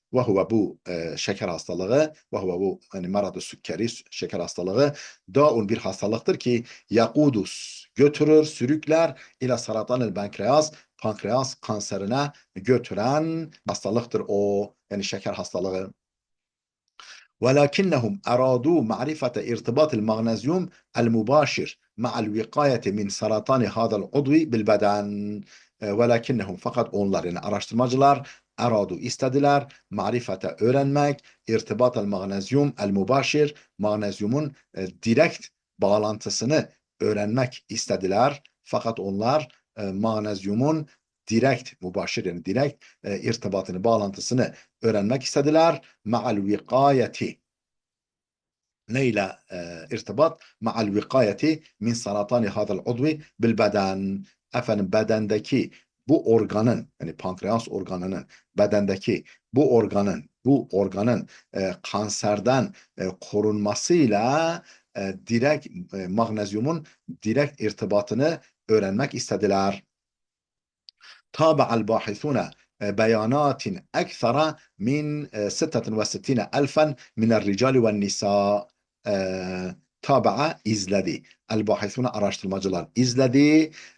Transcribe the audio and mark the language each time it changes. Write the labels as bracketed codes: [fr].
[ar] Ve huve [tr] bu şeker hastalığı ve huve bu yani marad-ı sükkeri şeker hastalığı da'un bir hastalıktır ki yakudus götürür, sürükler [ar] ila saratanil [tr] pankreas kanserine götüren hastalıktır o yani şeker hastalığı. [ar] ولكنهم أرادوا معرفة ارتباط المغنيسيوم المباشر مع الوقاية من سرطان هذا العضو بالبدن. [tr] Fakat onlar yani araştırmacılar istediler marifete öğrenmek [ar] irtibat el magnezyum el mübaşir [tr] magnezyumun direkt bağlantısını öğrenmek istediler. Fakat onlar magnezyumun direkt, mübaşir yani direkt irtibatını, bağlantısını öğrenmek istediler. [ar] Ma'al vikayeti. [tr] Neyle irtibat? [ar] Ma'al vikayeti min saratani hadal udvi bil beden. [tr] Efendim bedendeki bu organın, yani pankreas organının bedendeki bu organın kanserden korunmasıyla direkt magnezyumun direkt irtibatını öğrenmek istediler. [ar] تابع الباحثون بيانات أكثر من 66 ألفا من الرجال والنساء. [tr] تابع izledi. [ar] الباحثون [tr] araştırmacılar izledi.